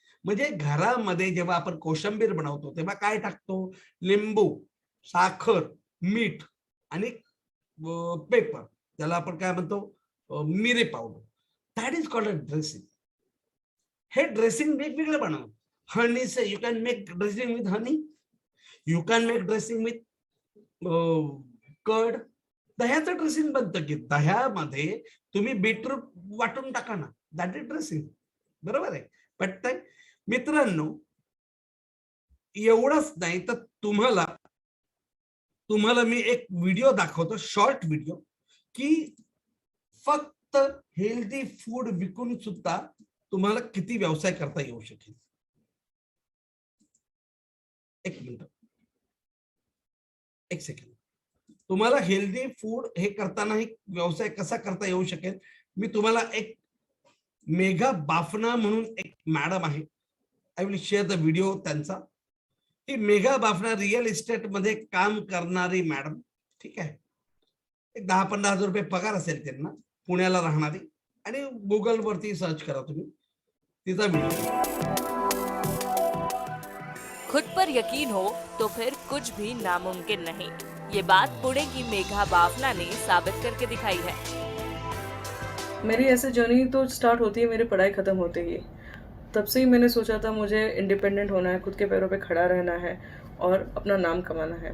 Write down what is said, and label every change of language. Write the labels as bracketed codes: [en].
[mr] म्हणजे घरामध्ये जेव्हा आपण कोशिंबीर बनवतो तेव्हा काय टाकतो, लिंबू, साखर, मीठ आणि पेपर, त्याला आपण काय म्हणतो, मिरी powder, [en] That is called dressing. [mr] हे ड्रेसिंग वेगवेगळं बनव. [en] Honey से you can make dressing with honey, you can make dressing with curd. [mr] दह्याचं dressing बनतं की दह्यामध्ये तुम्ही बीटरूट वाटून टाका ना, [en] That is dressing. [mr] बरोबर आहे, पटतंय मित्रांनो. एवढंच नाही तर तुम्हाला मी एक व्हिडिओ दाखवतो, शॉर्ट व्हिडिओ, की फक्त हेल्दी फूड विकून सुद्धा तुम्हाला किती व्यवसाय करता येऊ शकेल. एक मिनिट, एक सेकंड. तुम्हाला हेल्दी फूड हे करताना व्यवसाय कसा करता येऊ शकेल, मी तुम्हाला एक मेघा बाफना म्हणून एक मॅडम आहे, [en] I will share the video [mr] त्यांचा. ही मेघा बाफना रिअल इस्टेट मध्ये काम करणारी मॅडम, ठीक आहे. एक 10-15 हजार रुपये पगार असेल त्यांना, पुण्याला राहणारी, आणि गुगल वरती सर्च करा तुम्ही तिचा व्हिडिओ. [hi] खुद पर यकीन हो तो फिर कुछ भी नामुमकिन नहीं। ये बात पुणे की मेघा बाफना ने साबित करके दिखाई है। मेरी ऐसे जर्नी तो स्टार्ट होती है मेरी पढ़ाई ख़त्म होते ही। तब से ही मैंने सोचा था मुझे इंडिपेंडेंट होना है, खुद के पैरों पे खड़ा रहना है और अपना नाम कमाना है।